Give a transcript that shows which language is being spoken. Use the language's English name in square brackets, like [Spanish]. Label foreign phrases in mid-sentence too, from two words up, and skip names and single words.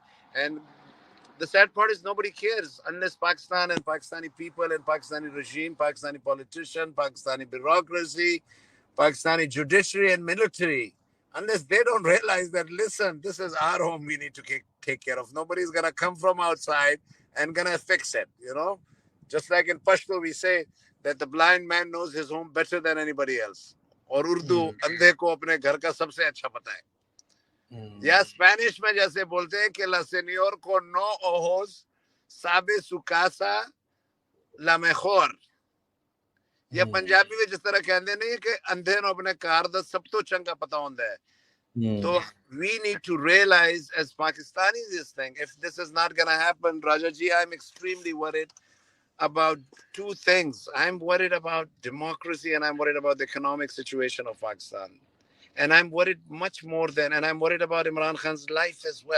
[English] And the sad part is nobody cares unless Pakistan and Pakistani people and Pakistani regime, Pakistani politician, Pakistani bureaucracy, Pakistani judiciary and military, unless they don't realize that, listen, this is our home we need to take care of. Nobody's going to come from outside and going to fix it. Just like in Pashto, we say that the blind man knows his home better than anybody else. [Hindi] और उर्दू अंधे को अपने घर का सबसे अच्छा पता है. या स्पेनिश में जैसे बोलते हैं कि [Spanish] la señor con no ojos sabe su casa la mejor. [Hindi] या पंजाबी में जिस तरह कहते नहीं है कि [Punjabi] ਅੰਧੇ ਨੋ ਅਪਣੇ ਕਾਰ ਦਾ ਸਬ ਤੋ ਚੰਗਾ ਪਤਾ ਹੋਂਦਾ ਹੈ. [English] So we need to realize as Pakistanis this thing. If this is not going to happen, Rajaji, I'm extremely worried about two things. I'm worried about democracy and I'm worried about the economic situation of Pakistan. And I'm worried much more than, and I'm worried about Imran Khan's life as well.